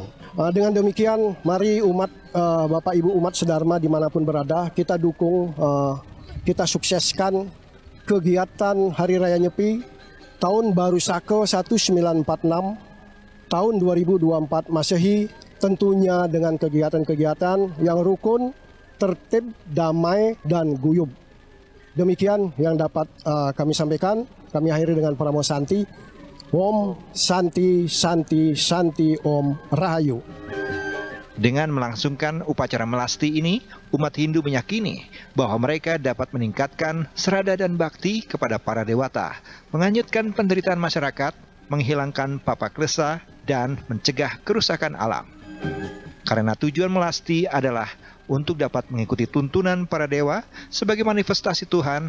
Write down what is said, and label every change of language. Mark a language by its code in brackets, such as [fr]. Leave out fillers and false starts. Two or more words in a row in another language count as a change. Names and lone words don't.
[id] Dengan demikian, mari umat Bapak Ibu umat sedharma dimanapun berada, kita dukung, kita sukseskan kegiatan Hari Raya Nyepi tahun Baru Saka 1946, tahun 2024 Masehi, tentunya dengan kegiatan-kegiatan yang rukun, tertib, damai, dan guyub. Demikian yang dapat kami sampaikan. Kami akhiri dengan Paramo Santi. [sa] Om Santi Santi Santi Om Rahayu. [id] Dengan melangsungkan upacara melasti ini, umat Hindu meyakini bahwa mereka dapat meningkatkan serada dan bakti kepada para dewata, menghanyutkan penderitaan masyarakat, menghilangkan papa klesa, dan mencegah kerusakan alam. Karena tujuan melasti adalah untuk dapat mengikuti tuntunan para dewa sebagai manifestasi Tuhan.